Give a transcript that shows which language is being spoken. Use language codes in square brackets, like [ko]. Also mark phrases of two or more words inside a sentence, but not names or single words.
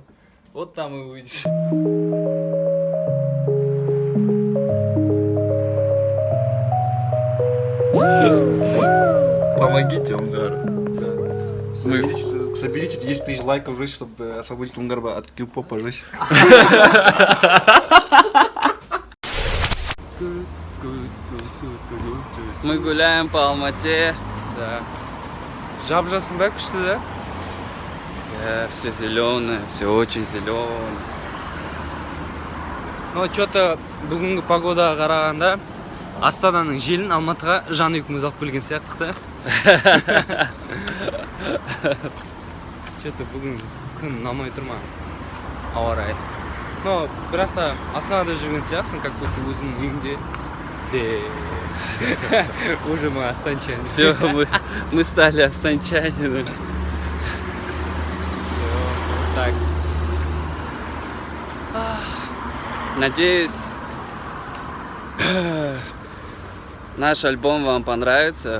[ru] Вот там и увидишь. Помогите Онгару. Соберите 10 тысяч лайков, жизнь, чтобы освободить Унгарба от кью-попа, жизнь. Мы гуляем по Алмате. [kk] Да. Жап-жасың да, күшті да? [ru] Все зеленое, все очень зеленое. Но что-то [kk] бүгінгі погодаға қарағанда Астананың желін Алматыға жан үйкіміз алып келген сияқтық та. Что-то бүгін күн ұнамай тұр ма? Ауа райы. Но бірақ та Астанада жүрген сияқтысың, [ru] как будто [kk] өзіңнің үйіңде. [ru] Уже мы останчане. Все, мы стали останчанами. Так. Надеюсь, наш альбом вам понравится.